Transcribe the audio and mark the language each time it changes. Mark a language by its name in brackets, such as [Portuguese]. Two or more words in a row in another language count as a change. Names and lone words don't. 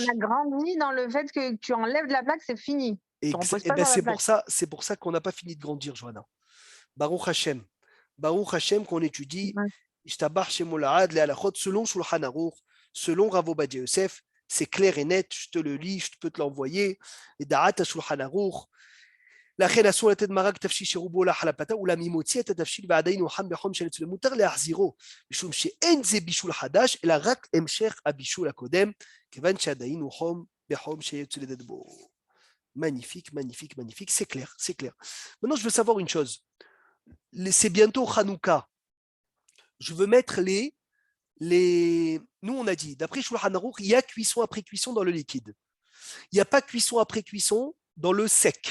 [French] a grandi dans le fait que tu enlèves de la plaque, c'est fini. Et Tu reposes pas ben, sur la plaque. c'est pour ça qu'on n'a pas fini de grandir, Johanna. [Hebrew] ברוך השם. ברוך השם [French] qu'on étudie. Ouais. [Hebrew] ישתבח שמו לעד, [French] les halachot, selon Shulchan Aruch, selon Rav Ovadia Yosef, c'est clair et net, je te le lis, je peux te l'envoyer. Et Da'at Shulchan Aruch. [Hebrew] לכן אסור לתת מרק תבשיל שרובו הולך על הפלטה, אולם אם הוציא את התבשיל ועדיין הוא חם בחום של אצלו, מותר להחזירו, משום שאין זה בישול חדש, אלא רק המשך הבישול הקודם, כיוון שעדיין הוא חום בחום שיוצא לדבו. [French] Magnifique, magnifique, magnifique, c'est clair, c'est clair. Maintenant, je veux savoir une chose. C'est bientôt Hanouka. Je veux mettre Nous, on a dit, d'après Shulchan Aruch, il y a cuisson après cuisson dans le liquide. Il n'y a pas cuisson après cuisson dans le sec.